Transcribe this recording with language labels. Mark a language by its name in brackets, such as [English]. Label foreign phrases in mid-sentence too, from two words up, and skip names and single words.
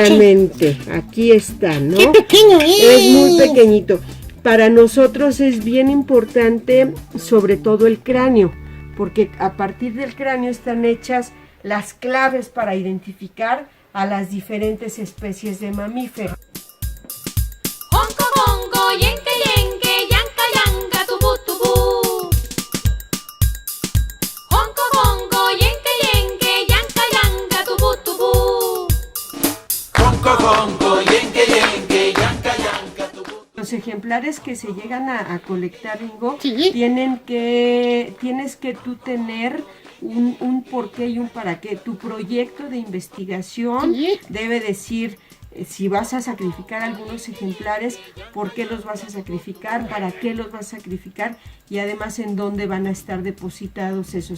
[Spanish] Exactamente, aquí está, ¿no? ¡Qué pequeño es! Es muy pequeñito. Para nosotros es bien importante, sobre todo el cráneo, porque a partir del cráneo están hechas las claves para identificar a las diferentes especies de mamíferos. Honko, honko, yenke, yenke, yanka, yanka, tubu, tubu. Honko, honko, yenke, yenke, yanka, yanka, tubu, tubu. Honko, honko, yenke, yenke, yanka, yanka, tubu. Los ejemplares que se llegan a colectar, Ringo, Sí. tienes que tú tener un porqué y un para qué. Tu proyecto de investigación Sí. debe decir si vas a sacrificar algunos ejemplares, por qué los vas a sacrificar, para qué los vas a sacrificar y además en dónde van a estar depositados esos